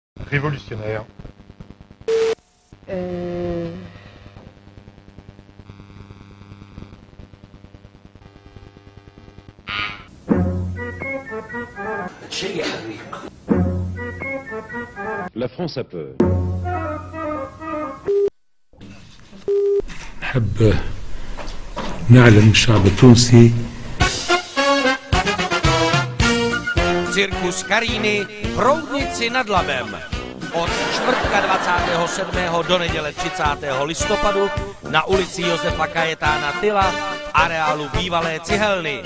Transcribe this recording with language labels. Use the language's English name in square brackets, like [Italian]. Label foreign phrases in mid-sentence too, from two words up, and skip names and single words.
[French] Révolutionnaire. La France a peur. [Arabic] نحب نعلم الشعب التونسي [Czech] Cirkus Karíny v Roudnici nad Labem. Od čtvrtka 27. do neděle 30. listopadu na ulici Josefa Kajetána Tyla v areálu bývalé cihelny.